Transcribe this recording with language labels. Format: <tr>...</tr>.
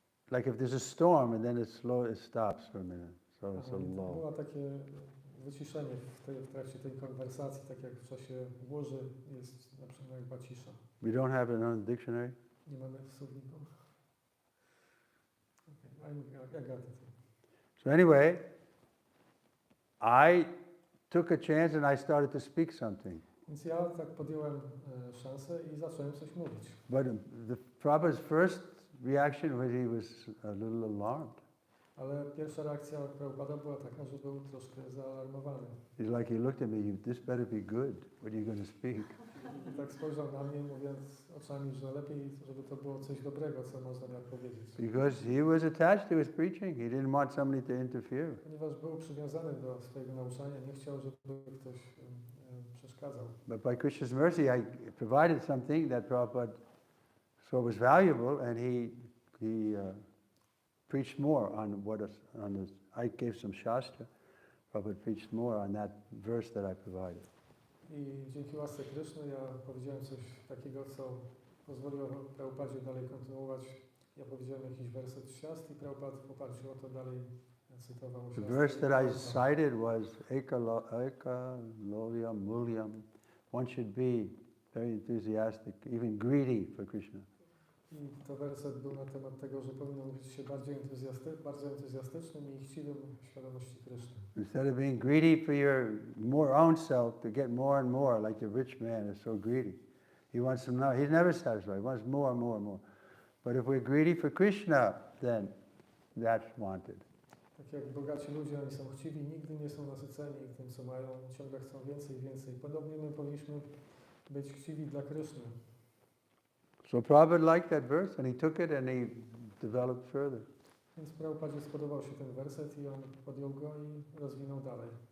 <en>like if there's a storm and then it stops for a minute. So it's a lull.</en> <pl>Było takie wyciszenie w trakcie tej konwersacji, tak jak w czasie burzy jest na przykład chyba cisza.</pl> <en>We don't have it on the dictionary.</en> <pl>Nie mamy w słowniku.</pl> <en>Okay, I got it. So anyway, I took a chance and I started to speak something.</en> <pl>Więc ja tak podjąłem szansę i zacząłem coś mówić.</pl> <en>But the Prabhupada's first reaction was he was a little alarmed.</en> <pl>Ale pierwsza reakcja Prabhupada była taka, że był troszkę zaalarmowany.</pl> <en>He's like, he looked at me, this better be good. What are you going to speak?</en> <pl>I tak spojrzał na mnie, mówiąc oczami, że lepiej, żeby to było coś dobrego, co można miał powiedzieć.</pl> <en>Because he was attached to his preaching. He didn't want somebody to interfere.</en> <pl>Ponieważ był przywiązany do swojego nauczania, nie chciał, żeby ktoś przeszkadzał.</pl> <en>But by Krishna's mercy, I provided something that Prabhupada saw was valuable, and he preached more on I gave some Shastra. Prabhupada preached more on that verse that I provided.</en> <pl>I dzięki łasce Kryszny ja powiedziałem coś takiego, co pozwoliło Prabhupadzie dalej kontynuować. Ja powiedziałem jakiś werset z siast i Prabhupada w oparciu o to dalej cytował</pl> <en>The</en> <pl>siastry.</pl> <en>verse that I cited was Eka Lovyam Mulyam. One should be very enthusiastic, even greedy for Krishna.</en> <pl>I to werset był na temat tego, że powinno być się bardzo entuzjastycznym i chciwym świadomości Kryszny.</pl> <en>Instead of being greedy for your more own self to get more and more, like the rich man is so greedy. He wants some more. He's never satisfied. He wants more and more and more. But if we're greedy for Krishna, then that's wanted.</en> <pl>Tak jak bogaci ludzie, oni są chciwi, nigdy nie są nasyceni tym, co mają, ciągle chcą więcej i więcej. Podobnie my powinniśmy być chciwi dla Kryszny.</pl> <en>So Prabhupada liked that verse and he took it and he developed further.</en> <pl>Więc Prabhupadzie spodobał się ten werset i on podjął go i rozwinął dalej.</pl>